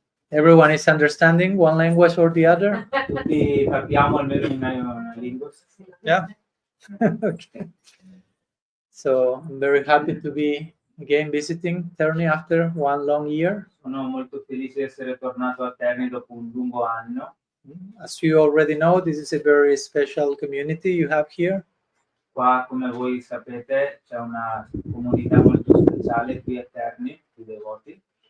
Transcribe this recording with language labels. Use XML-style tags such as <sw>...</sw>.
<en>Everyone is understanding one language or the other?</en> <it>Tutti parliamo almeno in una lingua.</it> <en>Yeah. Okay. So I'm very happy to be again visiting Terni after one long year.</en> <it>Sono molto felice di essere tornato a Terni dopo un lungo anno.</it> <en>As you already know, this is a very special community you have here.</en> <it>Qua, come voi sapete, c'è una comunità molto speciale qui a Terni, di devoti.</it>